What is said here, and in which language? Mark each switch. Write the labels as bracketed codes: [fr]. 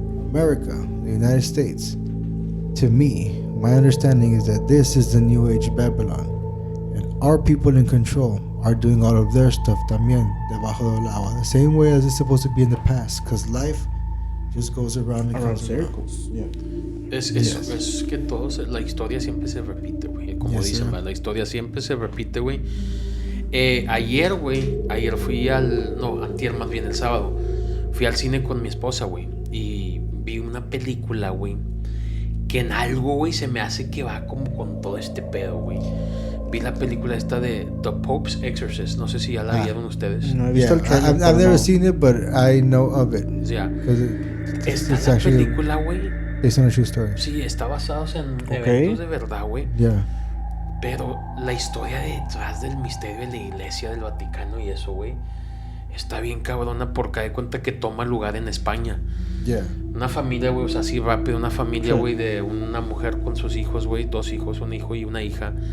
[en] America, the United States, to me, my understanding is that this is the New Age Babylon. And our people in control are doing all of their stuff [es] también debajo del agua. [en] The same way as it's supposed to be in the past. Because life just goes around and comes circles. Yeah. [es] Es que la historia siempre se repite, güey. Como dicen, la historia siempre se repite, güey. Ayer fui antier más bien, el sábado, fui al cine con mi esposa, güey, y vi una película, güey, que en algo, güey, se me hace que va como con todo este pedo, güey. Vi la película esta de The Pope's Exorcist, no sé si ya la vieron ustedes. No he visto el trailer. [en] I've never seen it, but I know of it. Yeah. [es] Esta película, güey, [en] based on a true story. [es] Sí, está basada en eventos de verdad, güey. [en] Yeah. [es] Pero la historia detrás del misterio de la iglesia del Vaticano y eso, güey, está bien cabrona porque hay cuenta que toma lugar en España. [en] Yeah. [es] Una familia, güey, o sea, así rápido, una familia, güey, de una mujer con sus hijos, güey, 2 hijos, un hijo y una hija.